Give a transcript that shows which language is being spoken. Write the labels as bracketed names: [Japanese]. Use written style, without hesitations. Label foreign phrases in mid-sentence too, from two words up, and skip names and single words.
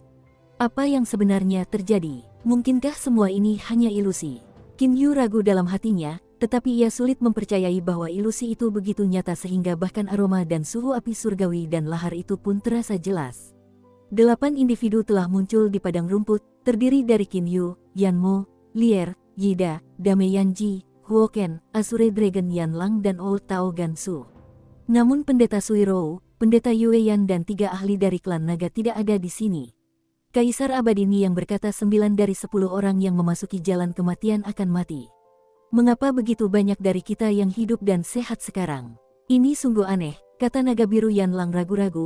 [Indonesian] Apa yang sebenarnya terjadi? Mungkinkah semua ini hanya ilusi? Qin Yu ragu dalam hatinya, tetapi ia sulit mempercayai bahwa ilusi itu begitu nyata sehingga bahkan aroma dan suhu api surgawi dan lahar itu pun terasa jelas. 8 individu telah muncul di padang rumput, terdiri dari Qin Yu, Yan Mo, Lier, Yida, Dame Yanji, Huo Ken, Azure Dragon Yan Lang dan Old Tao Gansu. Namun pendeta Sui Rou, pendeta Yue Yan dan 3 ahli dari klan naga tidak ada di sini. Kaisar Abadini yang berkata 9 dari 10 orang yang memasuki jalan kematian akan mati. Mengapa begitu banyak dari kita yang hidup dan sehat sekarang? Ini sungguh aneh, kata naga biru Yan Lang ragu-ragu.